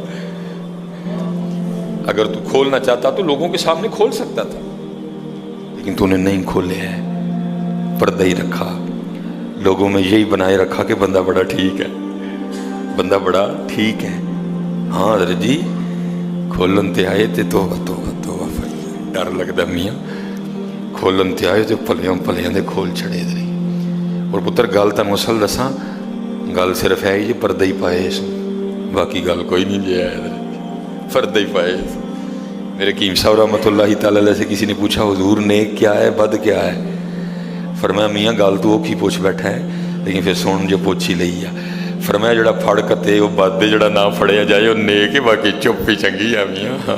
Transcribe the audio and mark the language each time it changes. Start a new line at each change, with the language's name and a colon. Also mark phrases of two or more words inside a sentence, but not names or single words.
Urdu: اگر تو کھولنا چاہتا تو لوگوں کے سامنے کھول سکتا تھا، لیکن تو نے نہیں کھولے ہیں، پردہ ہی رکھا، لوگوں میں یہی بنائے رکھا کہ بندہ بڑا ٹھیک ہے، بندہ بڑا ٹھیک ہے۔
Punjabi: ہاں حضرت جی کھولن تے آئے تے توبہ توبہ توبہ، ڈر لگتا میاں، کھولن تے آئے تے پلیاں پلیاں دے کھول چھڑے دے۔ اور پتر گل تانوں اصل دساں، گل صرف ہے یہ پردہ ہی پائے اس، باقی گل کوئی نہیں جی ہے، پردہ ہی پائے اس۔
Urdu: میرے حکیم صاحب رحمۃ اللہ تعالی علیہ سے کسی نے پوچھا حضور نیک کیا ہے بد کیا ہے؟
Punjabi: فرمایا میاں گل تو وہ کی پوچھ بیٹھا ہے، لیکن پھر سن جو پوچھ ہی لئی ہے۔ فرمایا جڑا پھڑ کتے وہ بد دے، جڑا نہ پھڑیا جائے وہ نیک ہے، باقی چپ ہی چنگی ہے میاں۔